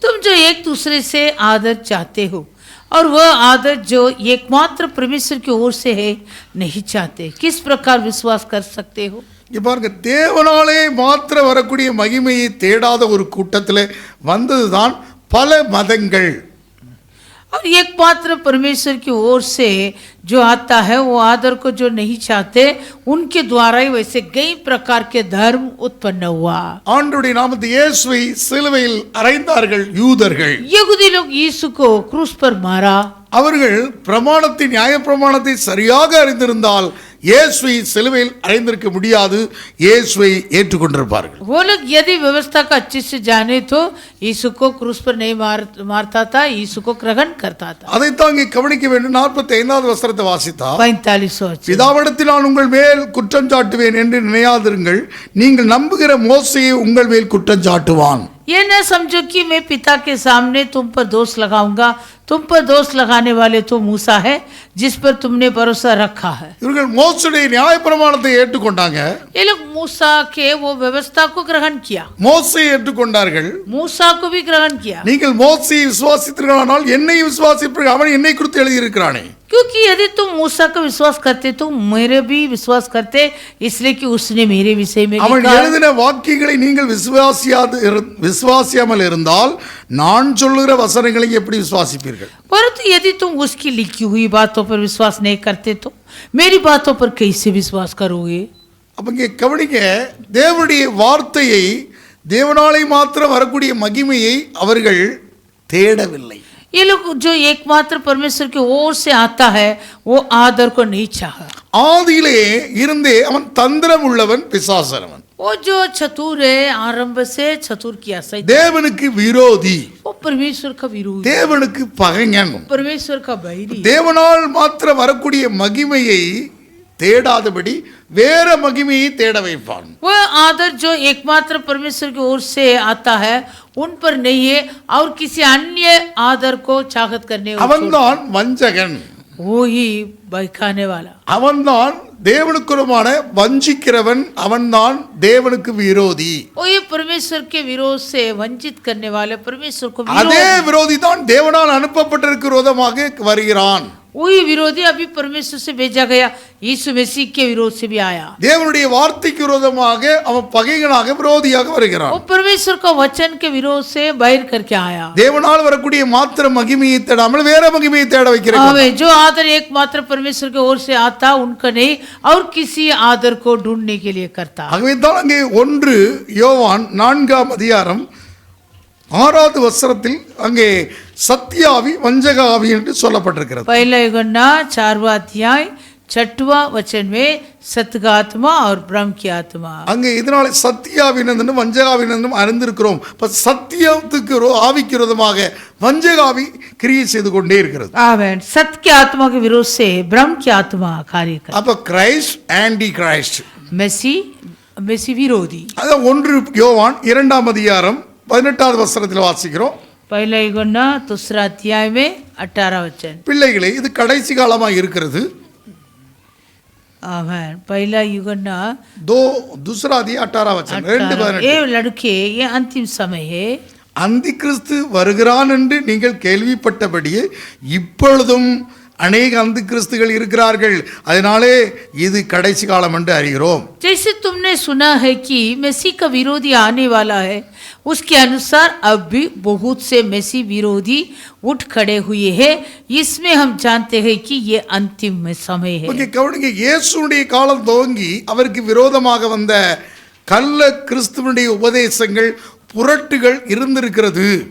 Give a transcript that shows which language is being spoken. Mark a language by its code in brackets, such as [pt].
[hi] तुम जो एक दूसरे से आदर चाहते हो और वह आदर जो एकमात्र परमेश्वर की ओर से है नहीं चाहते, किस प्रकार विश्वास कर सकते हो? [ta] இங்க பாருங்க, தேவனாலே மாத்திரம் வரக்கூடிய மகிமையை தேடாத ஒரு கூட்டத்தில் வந்ததுதான் பல மதங்கள். [hi] और एकमात्र परमेश्वर की ओर से जो आता है वो आदर को जो नहीं चाहते, उनके द्वारा ही वैसे कई प्रकार के धर्म उत्पन्न हुआ। [ta] ஆண்டவருடைய நாமத்தில் இயேசுவை சிலுவையில் அறைந்தார்கள் யூதர்கள். [hi] यहूदी लोग यीशु को क्रूस पर मारा। [ta] அவர்கள் பிரமாணத்தை, நியாய பிரமாணத்தை சரியாக அறிந்திருந்தால் இயேசுவை சிலுவையில் அறைந்திருக்க முடியாது, இயேசுவை ஏற்றுக்கொண்டிருப்பார்கள். [hi] वो लोग यदि व्यवस्था का अच्छे से जाने तो यीशु को क्रूस पर नहीं मारता था, यीशु को ग्रहण करता था। [ta] அதைத்தான் இங்கே கவனிக்க வேண்டும். 45வது வசனத்தை வாசித்தா, [hi] 45वां वचन, [ta] பிதாவிடத்தில் நான் உங்கள் மேல் குற்றம் சாட்டுவேன் என்று நினையாதிருங்கள், நீங்கள் நம்புகிற மோசேயை உங்கள் மேல் குற்றம் சாட்டுவான். [hi] ये न समझो कि मैं पिता के सामने तुम पर दोष लगाऊंगा, तुम पर दोष लगाने वाले तो मूसा है जिस पर तुमने भरोसा रखा है। [ta] இவர்கள் மோசேயுடைய நியாய பிரமாணத்தை ஏற்றுக்கொண்டாங்க. [hi] ये लोग मूसा के वो व्यवस्था को ग्रहण किया, [ta] மோசேயை ஏற்றுக்கொண்டார்கள். [hi] मूसा को भी ग्रहण किया। [ta] நீங்கள் மோசேயை விசுவாசித்தீர்களானால் என்னை விசுவாசிப்பீர்கள், அவன் என்னை குறித்து எழுதியிருக்கிறானே. [hi] क्योंकि यदि तुम मूसा का विश्वास करते तो मेरे भी विश्वास करते, इसलिए कि उसने मेरे विषय में [ta] அவன் [hi] लिखा। [ta] எழுதின வாக்கியங்களை நீங்கள் விசுவாசியாமல் இருந்தால் நான் சொல்லுகிற வசனங்களை எப்படி விசுவாசிப்பீர்கள்? [hi] परंतु यदि तुम उसकी लिखी हुई बातों पर विश्वास नहीं करते तो मेरी बातों पर कैसे विश्वास करोगे? [ta] அப்ப இங்கே கவனிக்க, தேவனுடைய வார்த்தையை, தேவனாலே மாத்திரம் வரக்கூடிய மகிமையை அவர்கள் தேடவில்லை. [hi] ये लोग जो एकमात्र परमेश्वर की ओर से आता है वो आदर को नहीं चाहा। [ta] ஆதியிலே இருந்தே அவன் தந்திரம் உள்ளவன், பிசாசனவன். [hi] वो जो चतुर है आरंभ से चतुर किया सही, [ta] தேவனுக்கு விரோதி, [hi] वो परमेश्वर का विरोधी, [ta] தேவனுக்கு பகைஞன், [hi] परमेश्वर का बैरी। [ta] தேவனால் மாத்திரம் வரக்கூடிய மகிமையை தேடாதபடி வேற மகிமையை தேட வைப்பான். [hi] वह आदर जो एकमात्र परमेश्वर की ओर से आता है उन पर नहीं है और किसी अन्य आदर को चाहत करने, [ta] அவன்தான் வஞ்சகன். [hi] वो ही बहकाने वाला, [ta] அவன்தான் தேவனுக்குமான வஞ்சிக்கிறவன், அவன்தான் தேவனுக்கு விரோதி. [hi] वो ये परमेश्वर के विरोध से वंचित करने वाले, परमेश्वर को [ta] அதே விரோதி தான் தேவனால் அனுப்பப்பட்டிருக்கிற விரோதமாக வருகிறான். [hi] वही विरोधी अभी परमेश्वर से भेजा गया यीशु मसीह के विरोध से भी आया. [ta] தேவனுடைய வார்த்தைக்கு விரோதமாக அவன் பகைகனாக விரோதியாக வருகிறான். [hi] वो परमेश्वर का वचन के विरोध से बाहर करके आया. [ta] தேவனால் வரக்கூடிய மாத்திர மகிமையை தேடாமல் வேற மகிமையை தேட வைக்கிறான். [hi] हमें जो आदर एकमात्र परमेश्वर की ओर से आता उनका नहीं और किसी आदर को ढूंढने के लिए करता. [ta] ஆகவே தான் அங்கே 1 யோவான் 4ஆம் அதிகாரம் 6வது வசனத்தில் அங்கே சத்தியாவி வஞ்சகாவி என்று சொல்லப்பட்டிருக்கிறது. [hi] पहला यूहन्ना 4वां अध्याय 6वां वचन में सत्य का आत्मा और ब्रह्म की आत्मा. [ta] அங்கே இதனால சத்தியாவினதும் வஞ்சகாவினதும் அறிந்திருக்கிறோம். இப்ப சத்தியத்துக்கு ஆவிக்கு விரோதமாக வஞ்சகாவி கிரியை செய்து கொண்டே இருக்கிறது. [hi] आमेन. सत्य की आत्मा के विरोध से ब्रह्म की आत्मा कार्य करती. [en] அப்ப Christ anti Christ, [hi] मेसी विरोधी. [ta] அதான் 1 யோவான் 2ஆம் அதிகாரம் 18வது வசனத்தில் வாசிக்கிறோம். [hi] पहला यूहन्ना 2रा अध्याय में 18 वचन. [ta] பிள்ளைகளே, இது கடைசி காலமா இருக்கிறது. [hi] आमेन. पहला यूहन्ना 2 अध्याय 18 वचन 2:18. ये लड़के ये अंतिम समय है. [ta] அந்தி கிறிஸ்து வருகிறான் என்று நீங்கள் கேள்விப்பட்டபடியே இப்பொழுதும் அநேக அந்தி கிறிஸ்துகள் இருக்கிறார்கள். அதனாலே இது கடைசி காலம் என்று அறிகிறோம். [hi] जैसे तुमने सुना है कि मसीह का विरोधी आने वाला है, उसके अनुसार अब भी बहुत से मसीह विरोधी उठ खड़े हुए हैं. इसमें हम जानते हैं कि ये अंतिम समय है. [ta] ஓகே, கவனிங்க. இயேசுவுடைய காலம் துவங்கி அவருக்கு விரோதமாக வந்த கள்ள கிறிஸ்துவனுடைய உபதேசங்கள், புரட்டுகள் இருந்திருக்கிறது.